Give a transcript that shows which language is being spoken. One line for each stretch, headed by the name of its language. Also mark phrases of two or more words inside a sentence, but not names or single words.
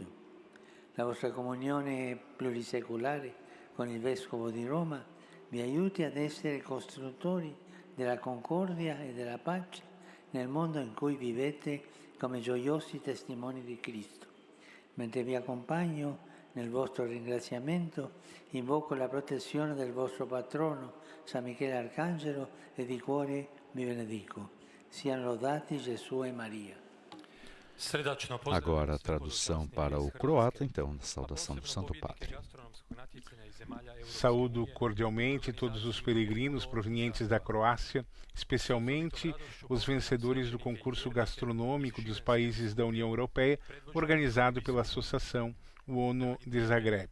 Italian: La vostra comunione plurisecolare con il Vescovo di Roma vi aiuti ad essere costruttori della concordia e della pace nel mondo in cui vivete come gioiosi testimoni di Cristo. Mentre vi accompagno nel vostro ringraziamento, invoco la protezione del vostro patrono, San Michele Arcangelo, e di cuore vi benedico. Siano lodati Gesù e Maria.
Portuguese: Agora a tradução para o croata, então, da saudação do Santo Padre. Saúdo cordialmente todos os peregrinos provenientes da Croácia, especialmente os vencedores do concurso gastronômico dos países da União Europeia, organizado pela Associação UNO de Zagreb.